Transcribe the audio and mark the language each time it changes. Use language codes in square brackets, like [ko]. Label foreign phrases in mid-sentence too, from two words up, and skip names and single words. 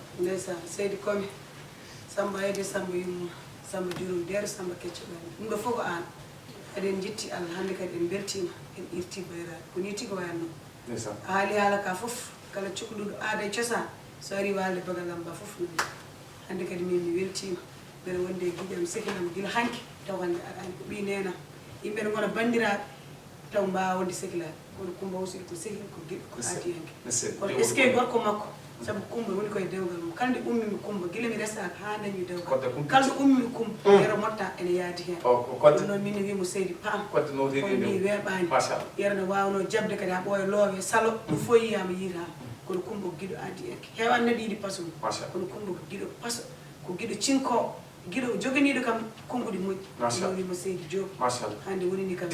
[ff] ndeysan seydi komi Samba Yede Samba Yumma Samba Jurum Deere Samba Keccoɓani ɗum ɗo fof ko an eɗen jetti Allah hande kadi en beltima en irti bayraɗe ko ni tigi wayanno a haali haala ka fof kala cukalluɗo aada e cosaan so ari walde bagalam ba fof no hande kadi min mi weltima mbeɗa wonde e guiƴam sekinam gila hanki taw hande aɗani ko ɓi nena yimɓe ne gona bandiraɓe taw mbawa wonde sehilaɓe kono Coumba aussi ko sehil ko giɗo ko aadi hanki kono [fr] est ce que [ff] gorko makko sabu Coumba woni koye dewgal mum kalde ummimi Coumba gila mi resaka ha dañi dewgal kalde ummimi Coumba yero motta ene yaadi hen ɗum noon min wimo Seydi Pam kono mi weeɓani yerno wawno jabde kadi ha ɓooya loowe salo ɗum fo yiyama yiitama kono Coumba ko giɗo aadi enke heewan neɗɗo yiɗi paso mum kono Coumba ko giɗo paso ko giɗo cinko giɗo joganiɗo kam konguɗi moƴƴi ɗum wimo Seydi Diop hande wonini kam